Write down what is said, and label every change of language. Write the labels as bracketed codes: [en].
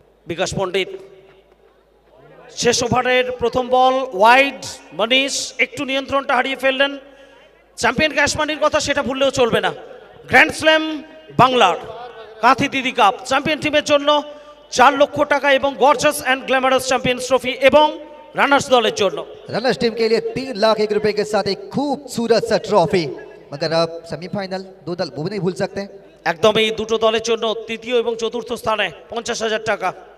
[bn] বিকাশ পণ্ডিত শেষ ওভারের প্রথম বল ওয়াইড, মনীষ একটু নিয়ন্ত্রণটা হারিয়ে ফেললেন। চ্যাম্পিয়ন ক্যাশ মানির কথা সেটা ভুললেও চলবে না। গ্র্যান্ড স্ল্যাম বাংলার কাঁথি দিদি কাপ চ্যাম্পিয়ন টিমের জন্য 4 লক্ষ টাকা এবং gorgeous and glamorous champions trophy এবং রানার্স দলের জন্য [hi] रनर्स टीम के लिए 3 लाख 1 रुपए के साथ एक खूबसूरत सा ट्रॉफी, मगर अब सेमीफाइनल 2 दल वो भी नहीं भूल सकते। [bn] একদমই দুটো দলের জন্য তৃতীয় এবং চতুর্থ স্থানে 50,000 টাকা।